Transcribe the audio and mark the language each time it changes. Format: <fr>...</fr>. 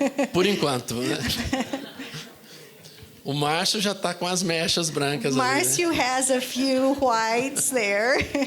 <pt>Por enquanto, né? O Márcio já está com as mechas brancas ali, né?</pt> <en>Marcio has a few whites there.</en>